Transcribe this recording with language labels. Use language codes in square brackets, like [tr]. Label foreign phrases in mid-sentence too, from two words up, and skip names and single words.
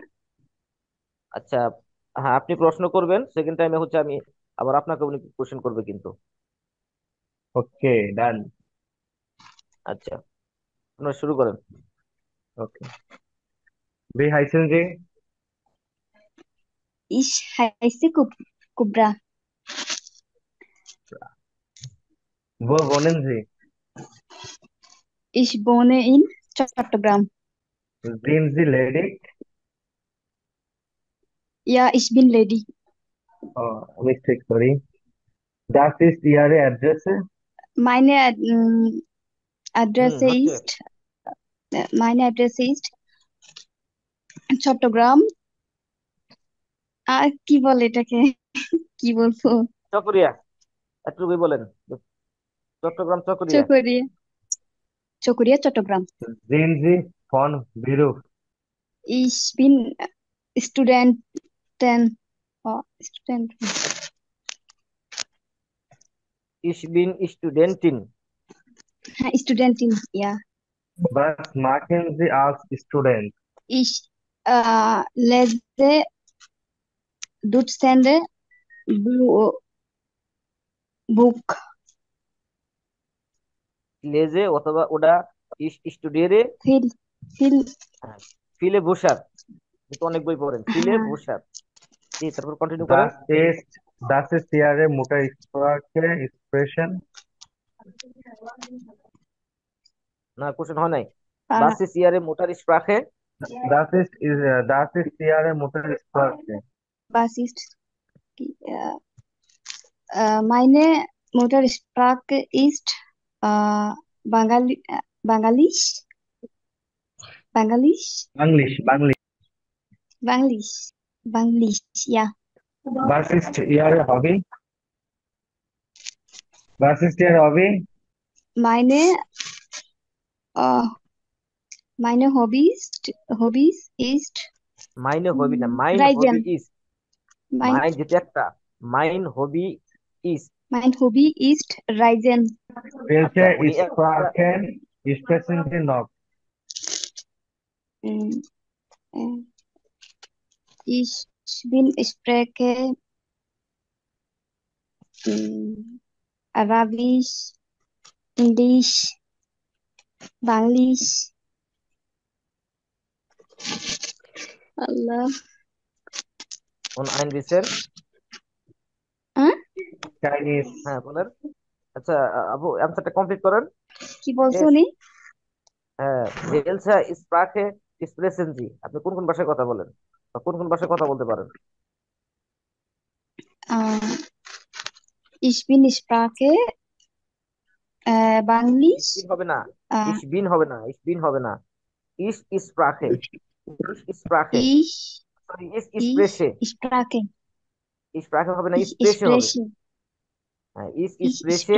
[bn] আচ্ছা, হ্যাঁ, আপনি প্রশ্ন করবেন, [en] second time [bn] হচ্ছে আমি আবার আপনাকে উনি কোশ্চেন করবে কিন্তু। [en] Okay, done. [bn] আচ্ছা, আপনারা শুরু করেন। [de] ওকে, Wie heißen Sie? Ich heiße কুবরা। Wo wohnen Sie? Ich wohne in Chattogram. Sind Sie ledig? Ja, ich bin lady. [en] Oh, mistake, sorry. [de] Das ist Ihre Adresse? Meine Adresse [bn] হচ্ছে। [de] ist meine Adresse ist চট্টগ্রাম। [bn] আর কি বলে এটাকে, কি বলবো? চকরিয়া, একটু বলেন। চট্টগ্রাম চকরিয়া। চকরিয়া, চকরিয়া চট্টগ্রাম। [de] Sind Sie von Beruf? Ich bin Studentin. Oh, Student. Ich bin Studentin. Studentin, ja. Was machen Sie als Student? Ich lese Dutzende Buch. [bn] লেজে অথবা ওটা স্টুডিয়ারে [de] Viel, viel. viele Bücher, [bn] কিন্তু অনেক বই পড়েন, [de] viele Bücher. [bn] জি, তারপর কন্টিনিউ করেন। [de] Das ist Ihre Muttersprache Expression? [bn] না, কোশ্চেন হয় নাই। Uh, [de] Was ist Ihre Mutter Sprache. Das ist Ihre Muttersprache. was ist meine Muttersprache ist Bangalisch. Bangalisch. [en] English. [de] Bangalisch, ja. Was ist Ihre Hobby? Was ist Ihr Hobby? Meine meine Hobbys ist Meine Hobby না, মাইন Reisen. Hobby ist. Mein মাইন [bn] যেটা একটা, [de] Mein Hobby ist. mein Hobby ist Reisen. Welche [bn] আচ্ছা, উনি [de] Sprachen sprechen Sie noch? Mm, äh, Ich spreche Arabisch, Englisch, Bangalisch. Allah. [bn] কোন আইন দিচ্ছেন? [en] Chinese. [bn] হ্যাঁ, বলেন। আচ্ছা, আপু অ্যান্সারটা কমপ্লিট করেন। কি বলছো [en] Yes. [bn] উনি? [de] হ্যাঁ, Welche Sprache sprechen Sie. [bn] আপনি কোন কোন ভাষায় কথা বলেন বা কোন কোন ভাষায় কথা বলতে পারেন? [de] আহ ich bin Sprache বাংলিশ [bn] ইসবিন হবে না, ইসবিন হবে না, ইসবিন হবে না, [de] Ich spreche, ich spreche, ich সরি ich spreche, Sprache [bn] স্প্রাখে হবে না, [de] ich [bn] স্প্রেশে হবে। [de] spreche [bn] হ্যাঁ [de] ich [bn] স্প্রেশে।